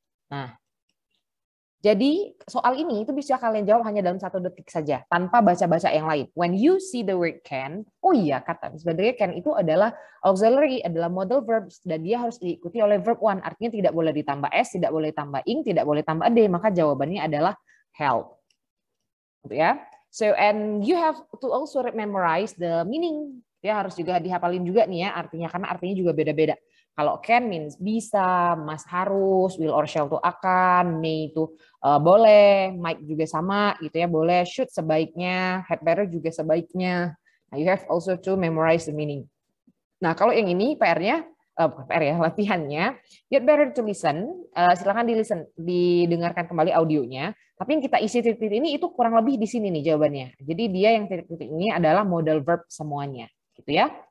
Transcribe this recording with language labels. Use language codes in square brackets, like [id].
[id] Nah, jadi soal ini itu bisa kalian jawab hanya dalam 1 detik saja tanpa baca-baca yang lain. [en] When you see the word can, [id] oh iya kata sebenarnya can itu adalah auxiliary, adalah modal verb dan dia harus diikuti oleh verb one. Artinya tidak boleh ditambah s, tidak boleh tambah ing, tidak boleh tambah d. Maka jawabannya adalah help. Gitu ya. [en] So and you have to also memorize the meaning. [id] Ya harus juga dihafalin juga nih ya artinya karena artinya juga beda-beda. Kalau can means bisa, must harus, will or shall itu akan, may itu boleh, might juga sama gitu ya, boleh, should sebaiknya, had better juga sebaiknya. [en] Nah, you have also to memorize the meaning. [id] Nah, kalau yang ini PR-nya, bukan PR ya, latihannya, [en] you'd better to listen, [id] silakan didengarkan kembali audionya, tapi yang kita isi titik ini itu kurang lebih di sini nih jawabannya. Jadi dia yang titik-titik ini adalah modal verb semuanya, gitu ya.